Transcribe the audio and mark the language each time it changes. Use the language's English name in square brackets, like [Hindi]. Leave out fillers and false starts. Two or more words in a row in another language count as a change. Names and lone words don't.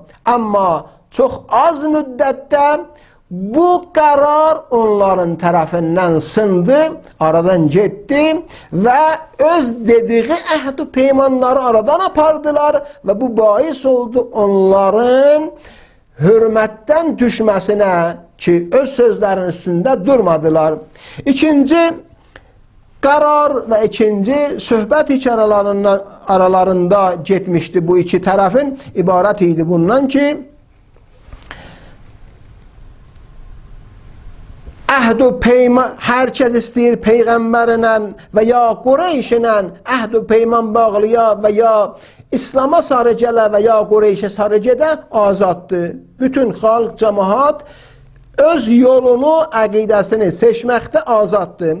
[Azerbaijani] Amma çox az müddətdə bu qərar onların tərəfindən sındı, aradan getdi və öz dediği əhd-u peymanları aradan apardılar və bu bais oldu onların hürmetten düşmesine ki öz sözlerin üstünde durmadılar. İkinci karar ve ikinci söhbət iki aralarında getmişti bu iki tarafın, ibaret idi bundan ki ahd-u peyman, herkes istəyir peyğəmbərlə və ya Qureyşlə ahd-u peyman bağlaya və ya İslam'a sarı gələ və ya Qureyşə sarı gedə azaddır. Bütün xalq, cəmaat öz yolunu, əqidəsini seçməkdə azaddır.